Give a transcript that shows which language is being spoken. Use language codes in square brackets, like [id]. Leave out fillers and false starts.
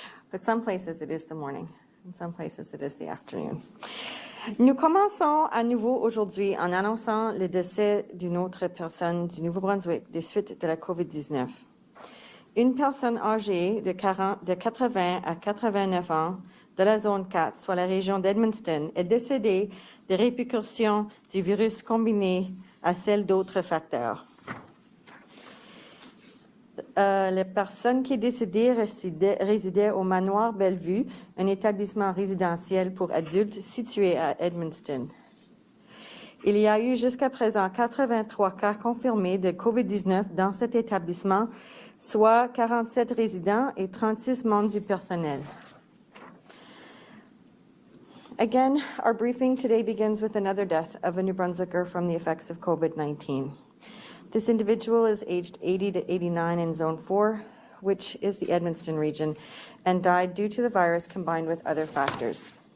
[en] But some places it is the morning, and some places it is the afternoon. [fr] Nous commençons à nouveau aujourd'hui en annonçant le décès d'une autre personne du Nouveau-Brunswick des suites de la COVID-19. Une personne âgée de 80 à 89 ans de la zone 4, soit la région d'Edmundston, est décédée des répercussions du virus combiné à celles d'autres facteurs. La personne qui est décédée résidait au manoir Bellevue, un établissement résidentiel pour adultes situé à Edmundston. Il y a eu jusqu'à présent 83 cas confirmés de COVID-19 dans cet établissement, soit 47 résidents et 36 membres du personnel. [en] Again, our briefing today begins with another death of a New Brunswicker from the effects of COVID-19. This individual is aged 80 to 89 in Zone 4, which is the Edmundston region, and died due to the virus combined with other factors.